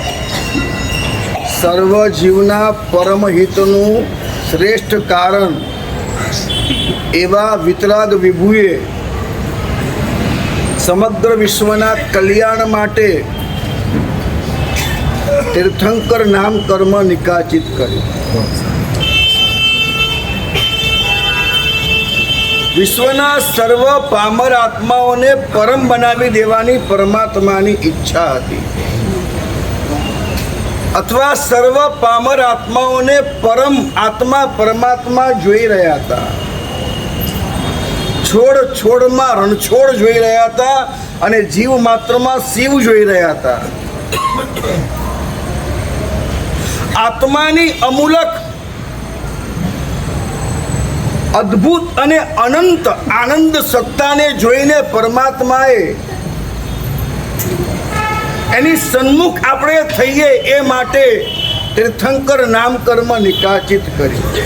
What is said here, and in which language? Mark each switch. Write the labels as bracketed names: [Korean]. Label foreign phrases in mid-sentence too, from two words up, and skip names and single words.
[Gujarati] સર્વ જીવના પરમહિતનુ શ્રેષ્ઠ કારણ એવા વિતરાગ વિભુએ સમગ્ર વિશ્વના કલ્યાણ માટે તીર્થંકર નામ કર્મ નિકાચિત કર્યું। વિશ્વના સર્વ પામર આત્માઓને પરમ બનાવી દેવાની પરમાત્માની ઈચ્છા હતી અથવા સર્વ પામર આત્માઓને પરમ આત્મા પરમાત્મા જોઈ રહ્યા હતા। છોડ છોડમાં રણછોડ જોઈ રહ્યા હતા અને જીવ માત્રમાં શિવ જોઈ રહ્યા હતા। આત્માની અમૂલક અદ્ભુત અને અનંત આનંદ સત્તાને જોઈને પરમાત્માએ એની સન્મુખ આપણે થઈએ એ માટે તીર્થંકર નામ કર્મ નિકાચિત કર્યું।